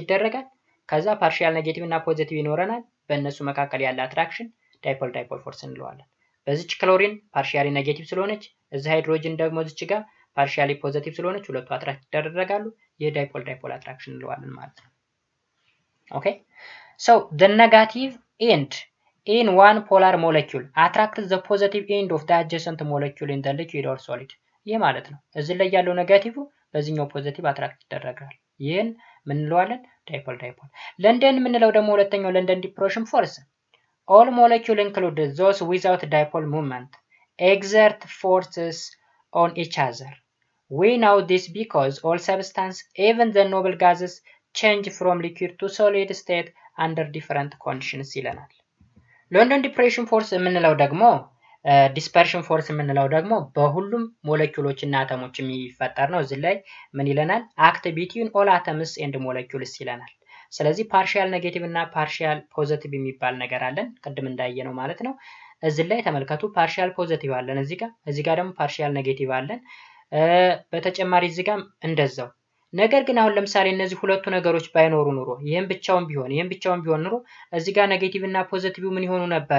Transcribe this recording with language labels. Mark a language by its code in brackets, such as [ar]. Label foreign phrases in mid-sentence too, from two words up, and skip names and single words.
[am] ይደረጋል። ከዛ [en] partial negative [am] እና ፖዚቲቭ ይኖረናል። በእነሱ መካከል ያለ [en] attraction dipole force [am] እንለዋለን። በዚች [en] chlorine partially negative [am] ስለሆነች እዚህ ሃይድሮጅን ደግሞ እዚች ጋር [en] partially positive [am] ስለሆነች ሁለቱ አትራክት ይደረጋሉ። ይህ [en] dipole attraction [am] እንለዋለን ማለት ነው። [en] okay so the negative end in one polar molecule attracts the positive end of the adjacent molecule in the liquid or solid። [am] ይህ ማለት ነው እዚህ ላይ ያለው ኔጋቲቭ በዚህኛው ፖዚቲቭ አትራክት ይደረጋል። ይህን ምን እንለዋለን? [en] ዳይፖል። [am] ለንደን የምንለው ደግሞ ሁለተኛው [en] London dispersion force all molecules included those without dipole movement exert forces on each other. We know this because all substances, even the noble gases, change from liquid to solid state under different conditions [am] ይለናል። [en] London dispersion force [am] የምንለው ደግሞ [en] dispersion force [am] የምንለው ደግሞ በሁሉም ሞለኪውሎች እና አተሞች የሚፈጠር ነው። እዚህ ላይ ምን ይለናል? [en] act between all atoms and molecules [am] ይለናል። ስለዚህ [en] partial negative [am] እና [en] partial positive [am] የሚባል ነገር አለን፣ ቅድም እንዳየነው ማለት ነው። እዚህ ላይ ተመልከቱ፣ [en] partial positive [am] አለን እዚህ ጋር ደግሞ [en] partial negative [am] አለን። በተጨማሪ እዚህ ጋር እንደዛው። ነገር ግን አሁን ለምሳሌ እነዚህ ሁለቱ ነገሮች ባይኖሩ ኑሮ ይሄን ብቻውን ቢሆን ኑሮ እዚህ ጋር ኔጌቲቭ እና ፖዚቲቭ ምን ይሆኑ ነበረ?